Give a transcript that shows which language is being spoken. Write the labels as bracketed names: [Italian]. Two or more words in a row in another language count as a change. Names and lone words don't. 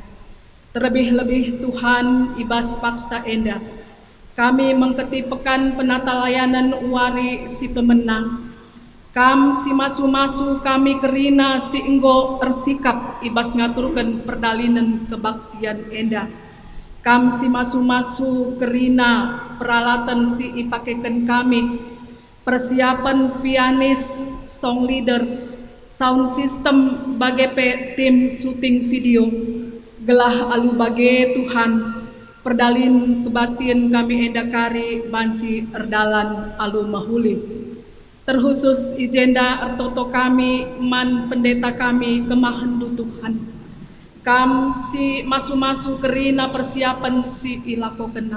[Batak Karo] Terlebih-lebih Tuhan ibas paksa enda kami mengketi pekan penata layanan wari si pemenang kam si masu-masu kami kerina si enggo tersikap ibas ngaturkan perdalinan kebaktian enda. Kam si masu-masu kerina peralatan si ipakekan kami, persiapan pianis, [English] song leader, sound system bagai [Indonesian] tim syuting video, [Batak Karo] gelah alu bagai Tuhan, perdalin kebatin kami endakari banci erdalan alu mahuli. Terkhusus ijenda ertoto kami, man pendeta kami kemahandu Tuhan. Kam si masu-masu kerina persiapan si ilako kena.